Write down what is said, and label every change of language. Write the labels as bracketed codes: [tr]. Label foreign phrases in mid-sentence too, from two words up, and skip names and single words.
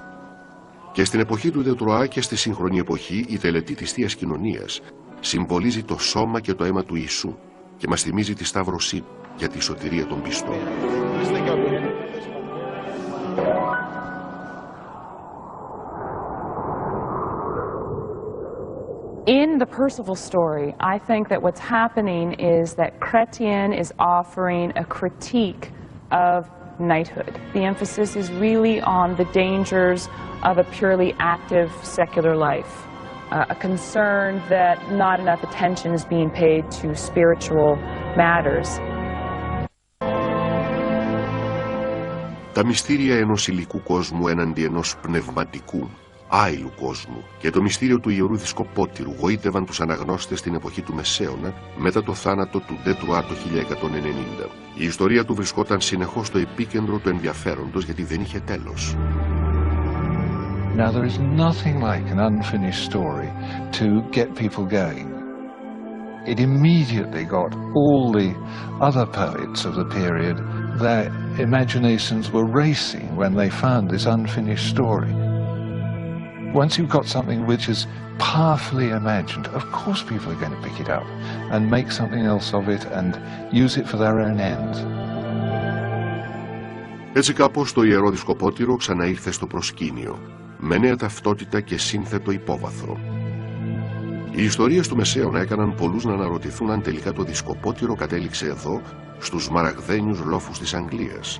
[el] Και στην εποχή του de Troyes και στη σύγχρονη εποχή η τελετή της Θείας Κοινωνίας συμβολίζει το σώμα και το αίμα του Ιησού και μας θυμίζει τη σταύρωσή για τη σωτηρία των πιστών. [en] In the Percival story, I think that what's happening is that Chrétien is offering a critique of knighthood. The emphasis is really on the dangers of a purely active secular life, a concern that not enough attention is being paid to spiritual matters. [el] Τα μυστήρια ενός υλικού κόσμου έναντι ενός πνευματικού, άειλου κόσμου και το μυστήριο του ιερού δισκοπότηρου γοήτευαν τους αναγνώστες στην εποχή του Μεσαίωνα μετά το θάνατο του de Troyes το 1190. Η ιστορία του βρισκόταν συνεχώς στο επίκεντρο του ενδιαφέροντος γιατί δεν είχε τέλος. [en] Now there is nothing like an unfinished story to get people going. It immediately got all the other poets of the period, their imaginations were racing when they found this unfinished story. Once you've got something which is powerfully imagined, of course people are going to pick it up and make something else of it and use it for their own ends. [el] Έτσι κάπως το ιερό δισκοπότηρο ξαναήρθε στο προσκήνιο, με νέα ταυτότητα και σύνθετο υπόβαθρο. Οι ιστορίες του Μεσαίωνα έκαναν πολλούς να αναρωτηθούν αν τελικά το δισκοπότηρο κατέληξε εδώ, στους μαραγδένιους λόφους της Αγγλίας.